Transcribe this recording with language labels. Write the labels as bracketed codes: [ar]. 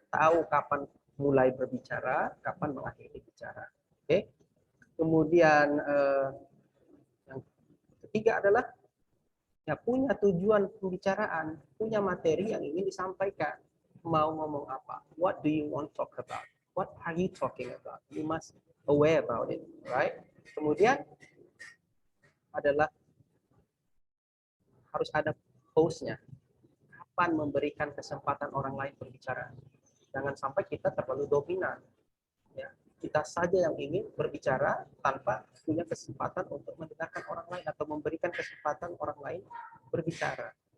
[id] Tahu kapan mulai berbicara, kapan mengakhiri bicara. Oke. Kemudian yang ketiga adalah ya punya tujuan pembicaraan, punya materi yang ingin disampaikan. Mau ngomong apa? [en] What do you want to talk about? what are you talking about? You must aware about it, right? [id] Kemudian adalah harus ada pause-nya. Kapan memberikan kesempatan orang lain berbicara? Jangan sampai kita terlalu dominan. Ya, kita saja yang ingin berbicara tanpa punya kesempatan untuk mendengarkan orang lain atau memberikan kesempatan orang lain berbicara.